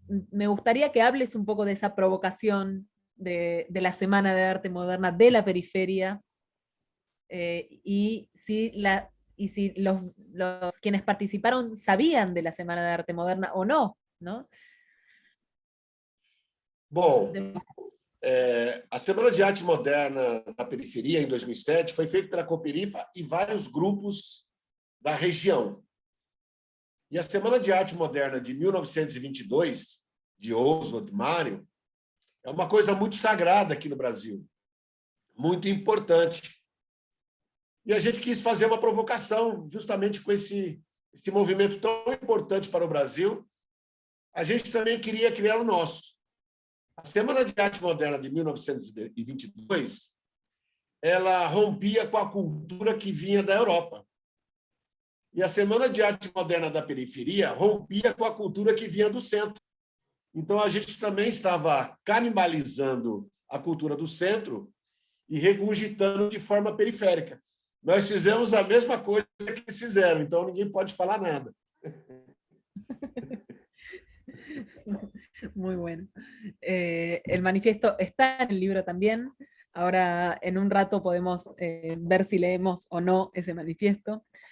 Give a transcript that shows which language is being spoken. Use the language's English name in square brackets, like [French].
[Spanish] Me gustaría que hables un poco de esa provocación de la Semana de Arte Moderna de la Periferia, y si los quienes participaron sabían de la Semana de Arte Moderna o no, ¿no? [Portuguese] Bom, a Semana de Arte Moderna da Periferia, em 2007, foi feita pela Cooperifa e vários grupos da região. E a Semana de Arte Moderna de 1922, de Oswald Mário, é uma coisa muito sagrada aqui no Brasil, muito importante. E a gente quis fazer uma provocação, justamente com esse movimento tão importante para o Brasil. A gente também queria criar o nosso. A Semana de Arte Moderna de 1922, ela rompia com a cultura que vinha da Europa. E a Semana de Arte Moderna da Periferia rompia com a cultura que vinha do centro. Então, a gente também estava canibalizando a cultura do centro e regurgitando de forma periférica. Nós fizemos a mesma coisa que eles fizeram, então ninguém pode falar nada. [Spanish] Muy bueno. El manifiesto está en el libro también. Ahora, en un rato podemos ver si leemos o no ese manifiesto.